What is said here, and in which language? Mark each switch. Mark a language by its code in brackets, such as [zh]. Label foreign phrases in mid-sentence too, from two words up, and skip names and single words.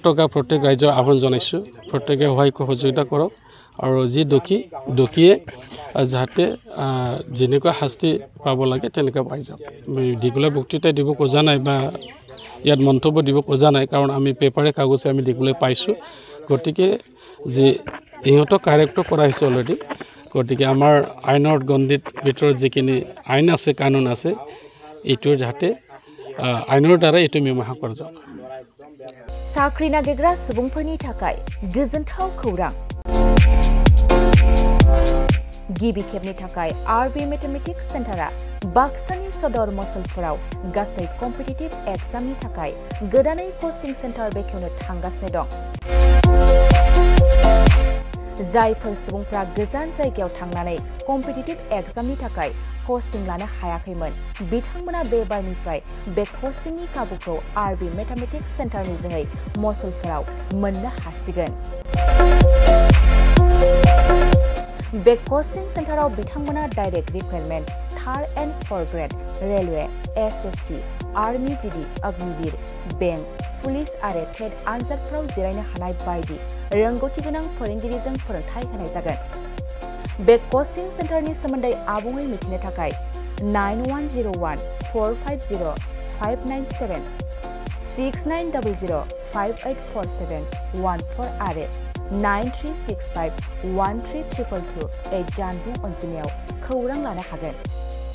[as] থকা প্ৰত্যেক ৰাজ্যৰ আহ্বান জনাইছোঁ প্ৰত্যেকে সহায় সহযোগিতা কৰক আৰু যি দোষীয়ে যাতে যেনেকুৱা শাস্তি পাব লাগে তেনেকুৱা পাই যাওক দীঘলীয়া বক্তৃতা দিব খোজা নাই বা ইয়াত মন্তব্য দিব খোজা নাই কাৰণ আমি পেপাৰে কাগজে আমি দেখিবলৈ পাইছোঁ গতিকে যে ইহঁতক কাৰেক্ট কৰা হৈছে অলৰেডি গতিকে আমাৰ আইনৰ গণ্ডিত ভিতৰত যিখিনি আইন আছে কানুন আছে এইটোৰ যাতে আইনৰ দ্বাৰা এইটো মীমাংসা কৰা যাওক [brx] साख्रि नागिरग्रा सुबुंफोरनि थाखाय गोजोनथाव खौरां गिबि खेबनि थाखाय आरबि मेथमेटिक्स सेन्टारा बाक्सानि सदर मसलपुराव गासै [en] competitive exam-ni [brx] थाखाय गोदानै कोचिं सेन्टार बेखेवनो थांगासिनो दं जायफोर सुबुंफ्रा गोजान जायगायाव थांनानै [en] competitive exam-ni [brx] थाखाय कोचिं लानो हायाखैमोन बिथांमोना बे बारनिफ्राय बे कोचिंनि खाबुखौ आरबि मेथमेटिक्स सेन्टारनि जोहै मसलपुराव मोननो हासिगोन बे कोचिं सेन्टाराव बिथांमोना [en] direct recruitment 3rd and 4th grade railway [brx] एसएससी आर्मी जीडी अग्निवीर बैंक पुलिस आरो टेट आनजादफोराव जिरायनो हानाय बायदि रोंगौथि गोनां फोरोंगिरिजों फोरोंथाय होनाय जागोन बे कोचिं सेन्टारनि सोमोन्दै आबुङै मिथिनो थाखाय 9101450597 6900584714 आरो 9365132228 जानबुं अनजिमायाव खौरां लानो हागोन